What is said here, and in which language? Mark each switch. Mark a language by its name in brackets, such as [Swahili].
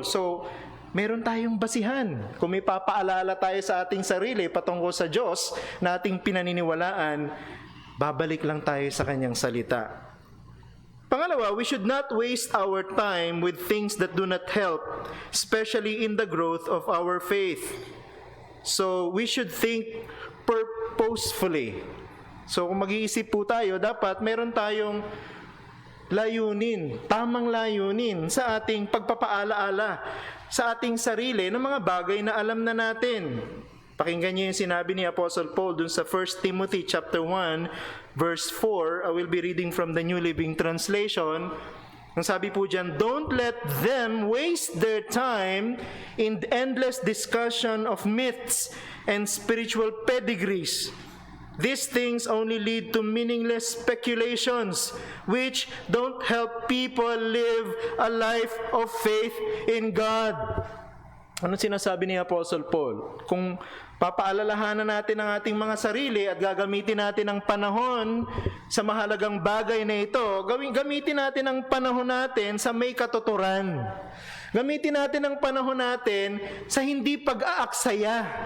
[Filipino] So, meron tayong basihan. Kung may papaalala tayo sa ating sarili patungkol sa Diyos na ating pinaniniwalaan, babalik lang tayo sa Kanyang salita. [English] Pangalawa, we should not waste our time with things that do not help, especially in the growth of our faith. So, we should think purposefully. [Filipino] So, kung mag-iisip po tayo, dapat meron tayong layunin, tamang layunin sa ating pagpapaalaala sa ating sarili ng mga bagay na alam na natin. Pakinggan niyo yung sinabi ni Apostle Paul dun sa 1 Timothy chapter 1, verse 4. [English] I will be reading from the New Living Translation. [Filipino] Ang sabi po dyan, [English] don't let them waste their time in endless discussion of myths and spiritual pedigrees. These things only lead to meaningless speculations which don't help people live a life of faith in God. [Filipino] Ano sinasabi ni Apostle Paul? Kung papaalalahanan natin ang ating mga sarili at gagamitin natin ang panahon sa mahalagang bagay na ito, gamitin natin ang panahon natin sa may katuturan. Gamitin natin ang panahon natin sa hindi pag-aaksaya.